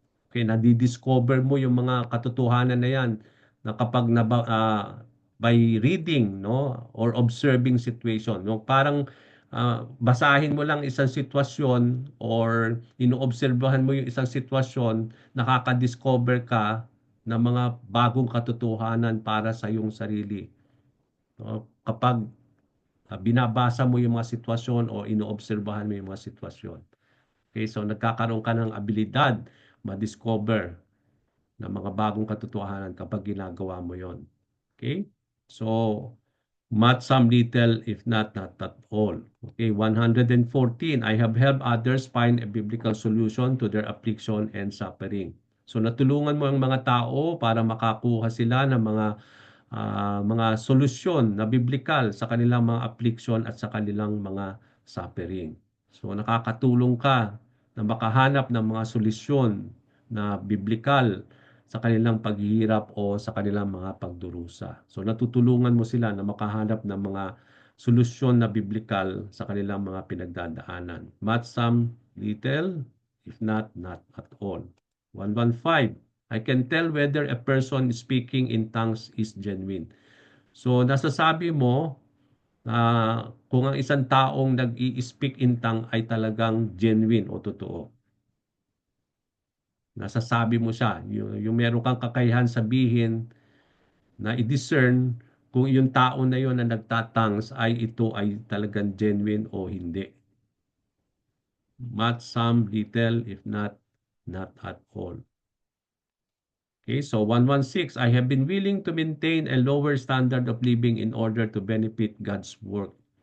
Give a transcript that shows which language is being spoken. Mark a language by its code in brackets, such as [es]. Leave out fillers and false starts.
[tl] Okay, nadi-discover mo yung mga katotohanan na yan na kapag [en] by reading, [tl] no, [en] or observing situation, [tl] no, parang basahin mo lang isang sitwasyon or inoobserbahan mo yung isang sitwasyon, nakaka-discover ka ng mga bagong katotohanan para sa iyong sarili. No? Kapag binabasa mo yung mga sitwasyon o inoobserbahan mo yung mga sitwasyon. Okay, so nagkakaroon ka ng abilidad ma-discover ng mga bagong katotohanan kapag ginagawa mo yon. [en] Okay? So, much, some, little, if not at all. Okay, 114. I have helped others find a biblical solution to their affliction and suffering. [tl] So, natulungan mo ang mga tao para makakuha sila ng mga solusyon na biblikal sa kanilang mga affliction at sa kanilang mga suffering. So, nakakatulong ka na makahanap ng mga solusyon na biblikal sa kanilang paghihirap o sa kanilang mga pagdurusa. So natutulungan mo sila na makahanap ng mga solusyon na biblikal sa kanilang mga pinagdadaanan. [en] Much, some, little, if not at all. 115. I can tell whether a person speaking in tongues is genuine. [tl] So nasasabi mo na kung ang isang taong nag-i-speak in tongue ay talagang genuine o totoo. Nasasabi mo siya, yung meron kang kakayahan sabihin na i-discern kung yung tao na yon na nagtatangs ay ito ay talagang genuine o hindi. [en] Much, some, little, if not at all. Okay, so 116, I have been willing to maintain a lower standard of living in order to benefit God's work.